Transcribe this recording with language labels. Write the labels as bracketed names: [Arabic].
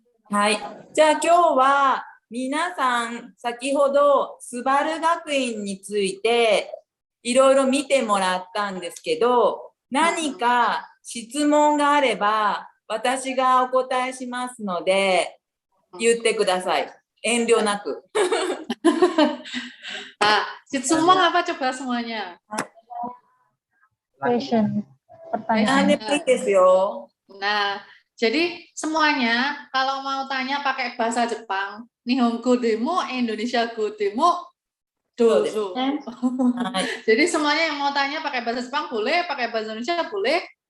[Japanese] はい、じゃあ今日は皆さん先ほどスバル学院についていろいろ見てもらったんですけど、何か質問があれば私がお答えしますので言ってください。遠慮なく。質問 [Indonesian] apa coba semuanya? [English] Question. [Indonesian] Pertanyaan [Japanese] ですよ。 [Indonesian] Nah, jadi semuanya kalau mau tanya pakai bahasa Jepang, [Japanese] Nihongo demo, Indonesia go demo, dozo. [Indonesian] Jadi semuanya yang mau tanya pakai bahasa Jepang boleh, pakai bahasa Indonesia boleh.